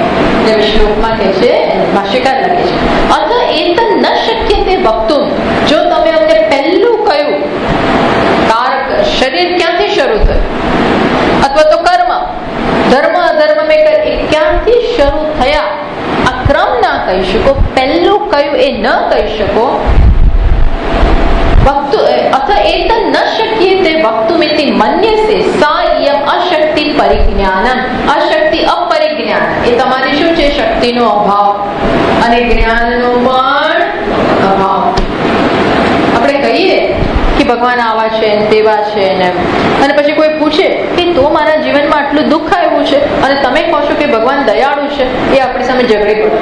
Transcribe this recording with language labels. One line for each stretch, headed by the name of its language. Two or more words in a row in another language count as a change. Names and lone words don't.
Gujarati: એમ શ્લોકમાં કહે છે, ભાષ્યકાર લખે છે
Sanskrit: अथ एत न शक्य ते वक्तुम.
Gujarati: જો તમે અમને પહેલું કહ્યું કારક શરીર ક્યાંથી શરૂ થયું, અથવા તો કર્મ ધર્મ અધર્મ મેં ક્યાંથી શરૂ થયા, આ ક્રમ ના કહી શકો, પહેલું કયું એ ન કહી શકો.
Sanskrit: अथ एत न शक्यते वक्तुमिति मन्यसे सा इयम अशक्ति परिज्ञानम. अशक्ति अपरिज्ञान
Gujarati: એ તમારી શું છે? શક્તિનો અભાવ અને જ્ઞાનનો પણ અભાવ. આપણે કહીએ કે ભગવાન આવા છે તેવા છે ને, અને પછી કોઈ પૂછે કે તો મારા જીવનમાં આટલું દુઃખ આવ્યું છે અને તમે કહો છો કે ભગવાન દયાળુ છે, એ આપણી સામે ઝઘડી પડે.